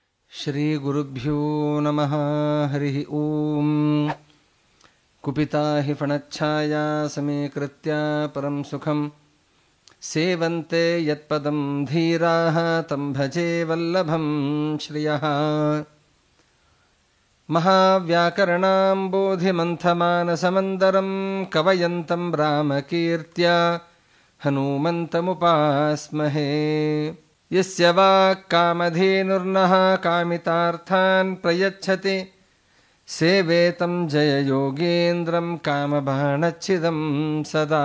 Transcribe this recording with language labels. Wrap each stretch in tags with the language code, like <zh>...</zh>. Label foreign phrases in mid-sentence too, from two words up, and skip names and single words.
<sa>ಶ್ರೀ ಗುರುಭ್ಯೋ ನಮಃ. ಹರಿ ಓಂ. ಕುಪಿತಾ ಹಿ ಫಣಚ್ಛಾಯಾ ಸಮೀಕೃತ್ಯ ಪರಂ ಸುಖಂ ಸೇವಂತೆ ಯತ್ಪದಂ ಧೀರಾಃ ತಂ ಭಜೆ ವಲ್ಲಭಂ ಶ್ರಿಯಃ. ಮಹಾವ್ಯಾಕರಣಾಂಬೋಧಿಮಂಥಮಾನಸಮಂದರಂ ಕವಯಂತಂ ರಾಮಕೀರ್ತ್ಯ ಹನುಮಂತಮುಪಾಸ್ಮಹೇ. ಯಸ್ಯ ವಾಕ್ ಕಾಮಧೇನುರ್ನಃ ಕಾಮಿತಾರ್ಥಾನ್ ಪ್ರಯಚ್ಛತಿ ಸೇವೇತಂ ಜಯ ಯೋಗೇಂದ್ರಂ ಕಾಮಬಾಣಚ್ಛಿದಂ ಸದಾ.</sa>